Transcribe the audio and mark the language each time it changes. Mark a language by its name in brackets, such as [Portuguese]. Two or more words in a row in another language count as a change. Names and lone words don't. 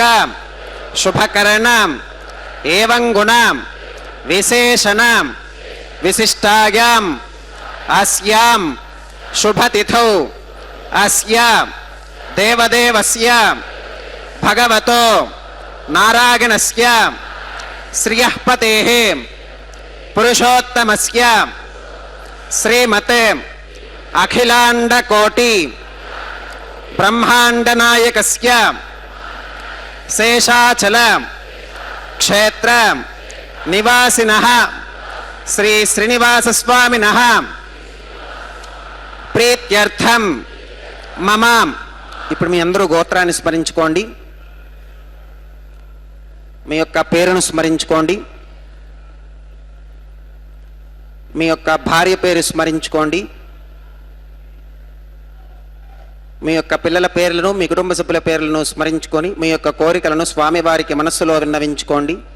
[Sanskrit] शुभ करण एवं गुण विशेषण विशिष्टायां अस्यां शुभ तिथौ अस्य देवदेवस्य भगवतो नारायणस्य श्रियः पतेः पुरुषोत्तमस्य श्रीमते अखिलांड कोटि ब्रह्मांड नायकस्य शेषाचल क्षेत्र निवासिनः श्री श्रीनिवास स्वामिनः प्रीत्यर्थं मम [Telugu] ఇప్పుడు మీ అందరూ గోత్రాన్ని స్మరించుకోండి, మీ యొక్క పేరును స్మరించుకోండి. మీ యొక్క భార్య పేరు స్మరించుకోండి. మీ యొక్క పిల్లల పేర్లను, మీ కుటుంబ సభ్యుల పేర్లను స్మరించుకొని మీ యొక్క కోరికలను స్వామివారికి మనస్సులో విన్నవించుకోండి.